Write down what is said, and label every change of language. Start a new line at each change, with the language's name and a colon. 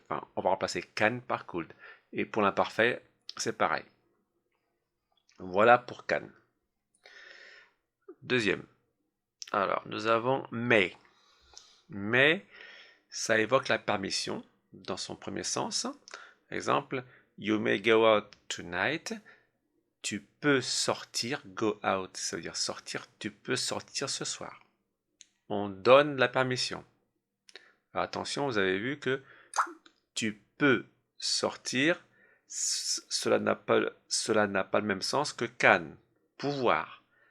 French: Enfin, on va remplacer can par could. Et pour l'imparfait, c'est pareil. Voilà pour can. Deuxième. Alors, nous avons may. May, ça évoque la permission dans son premier sens.
English: Exemple, you may go out tonight.
French: Tu peux sortir,
English: go out,
French: ça veut dire sortir, tu peux sortir ce soir. On donne la permission. Alors, attention, vous avez vu que tu peux sortir, cela n'a pas le même sens que can, pouvoir.